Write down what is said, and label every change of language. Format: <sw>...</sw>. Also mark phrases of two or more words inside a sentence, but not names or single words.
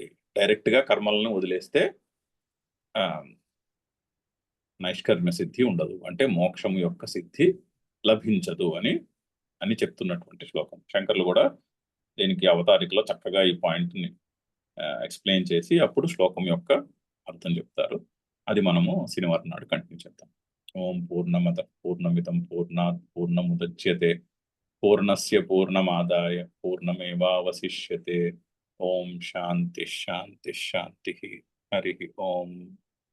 <te>డైరెక్ట్ గా కర్మలను వదిలేస్తే నైష్కర్మ్య సిద్ధి ఉండదు, అంటే మోక్షం యొక్క సిద్ధి లభించదు అని చెప్తున్నటువంటి శ్లోకం. శంకర్లు కూడా దీనికి అవతారికలో చక్కగా ఈ పాయింట్ ని ఎక్స్ప్లెయిన్ చేసి అప్పుడు శ్లోకం యొక్క అర్థం చెప్తారు. అది మనము శనివారం నాడు కంటిన్యూ చేద్దాం.</te> <sa>ॐ पूर्णमद पूर्णमिदं पूर्णात् पूर्णमुदच्यते पूर्णस्य पूर्णमादाय पूर्णमेवावशिष्यते. ॐ शान्ति शान्ति शान्ति. हरि ओम्.</sa>